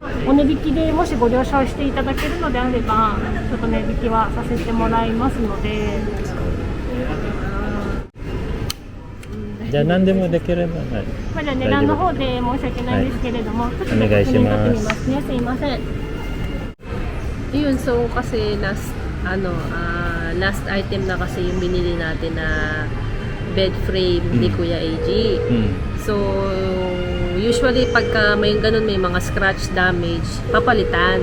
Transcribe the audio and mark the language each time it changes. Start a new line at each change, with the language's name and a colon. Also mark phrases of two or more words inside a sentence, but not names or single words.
Japanese: お値引きでもしご了承していただけるのであれば、ちょっと値引きはさせてもらいますので。じゃあ何でもできればない。まあ、じゃあ値段の方で申し訳ないんですけれども、ちょっとお願いします確認取ってみますね。すいません。
Filipino: Yun, so kasi last item na kasi yung binili natin na
English: bed frame
Filipino: ni Kuya AG. So, usually pagka may ganun, may mga
English: scratch damage,
Filipino: papalitan.